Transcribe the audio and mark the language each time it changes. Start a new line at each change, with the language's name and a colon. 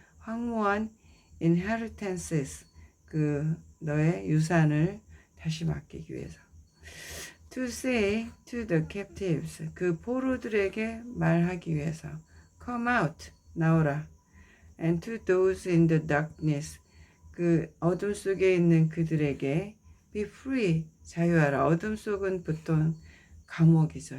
Korean: 황무한 inheritances. 그 너의 유산을 다시 맡기기 위해서.
English: To say to the captives.
Korean: 그 포로들에게 말하기 위해서.
English: Come out.
Korean: 나오라.
English: And to those in the darkness.
Korean: 그 어둠 속에 있는 그들에게
English: be free.
Korean: 자유하라. 어둠 속은 보통 감옥이죠.